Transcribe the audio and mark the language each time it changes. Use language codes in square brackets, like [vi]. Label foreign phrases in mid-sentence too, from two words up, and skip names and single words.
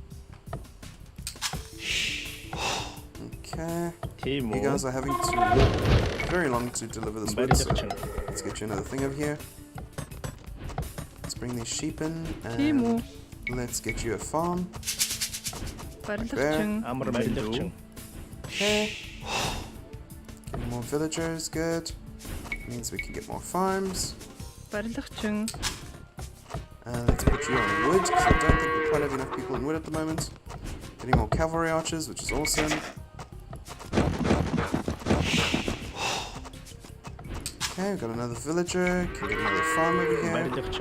[en] Okay. You guys are having to look very long to deliver this wood, so let's get you another thing over here. Let's bring these sheep in, and Let's get you a farm. [mn] Барилга [en] There. [mn] чин. Амар барилгачин. [en] Okay. Get more villagers, good. Means we can get more farms. [mn] Барилга чин. [en] Let's put you on wood, because I don't think we quite have enough people in wood at the moment. Getting more cavalry archers, which is awesome. Okay, we've got another villager. Can get another farm over here. [mn] Барилгачин.